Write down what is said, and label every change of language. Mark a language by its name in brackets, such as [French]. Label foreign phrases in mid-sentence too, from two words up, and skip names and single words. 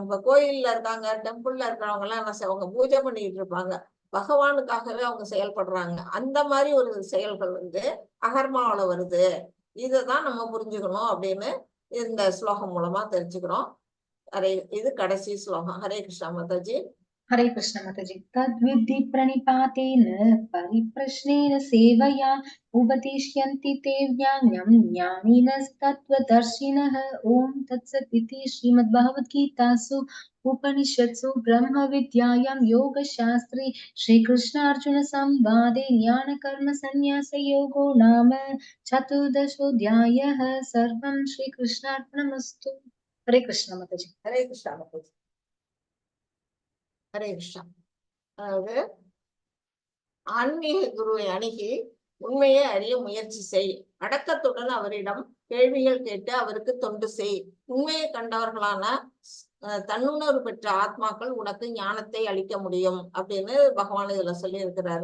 [Tamil] இப்ப கோயில்ல இருக்காங்க, டெம்பிள்ல இருக்கிறவங்க எல்லாம் என்ன செய்வாங்க? பூஜை பண்ணிட்டு இருப்பாங்க, பகவானுக்காகவே அவங்க செயல்படுறாங்க. அந்த மாதிரி ஒரு செயல்கள் வந்து அகர்மாவில வருது. இதுதான் நம்ம புரிஞ்சுக்கணும் அப்படின்னு இந்த ஸ்லோகம் மூலமா தெரிஞ்சுக்கிறோம். இது கடைசி ஸ்லோகம். [Hindi] हरे कृष्णा माताजी. हरे कृष्ण माताजी. [Sanskrit] तद्विद्धि प्रणिपातेन परिप्रश्नेन सेवया उपदिश्यन्ति ते ज्ञानं ज्ञानिनस्तत्त्वदर्शिनः. ओम तत्सत् इति श्रीमद्भगवद्गीतासु उपनिषत्सु ब्रह्मविद्यायां योगशास्त्रे श्रीकृष्णार्जुनसंवादे ज्ञानकर्मसन्न्यासयोगो नाम चतुर्दशोऽध्यायः. सर्वं श्रीकृष्णार्पणमस्तु. [Hindi] हरे कृष्ण माताजी. हरे कृष्णा माताजी. हरे कृष्णा. [Tamil] அதாவது ஆன்மீக குருவை அணுகி உண்மையை அறிய முயற்சி செய், அடக்கத்துடன் அவரிடம் கேள்விகள் கேட்டு அவருக்கு தொண்டு செய். உண்மையை கண்டவர்களான தன்னுணர்வு பெற்ற ஆத்மாக்கள் உனக்கு ஞானத்தை அளிக்க முடியும் அப்படின்னு பகவான் இதுல சொல்லி இருக்கிறாரு.